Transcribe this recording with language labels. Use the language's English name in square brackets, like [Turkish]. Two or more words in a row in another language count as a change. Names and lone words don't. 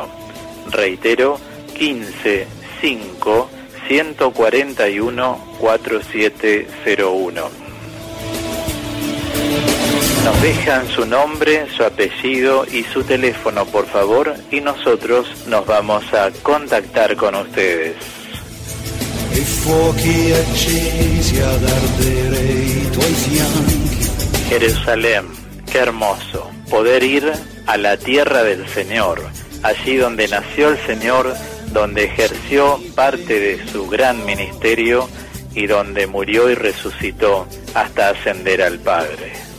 [Spanish] Reitero, 155-141-4701. Nos dejan su nombre, su apellido y su teléfono, por favor, y nosotros nos vamos a contactar con ustedes. [Italian] E fuochi accesi ad ardere i tuoi fianchi. [Spanish] Jerusalén, qué hermoso poder ir a la tierra del Señor, allí donde nació el Señor, donde ejerció parte de su gran ministerio y donde murió y resucitó hasta ascender al Padre.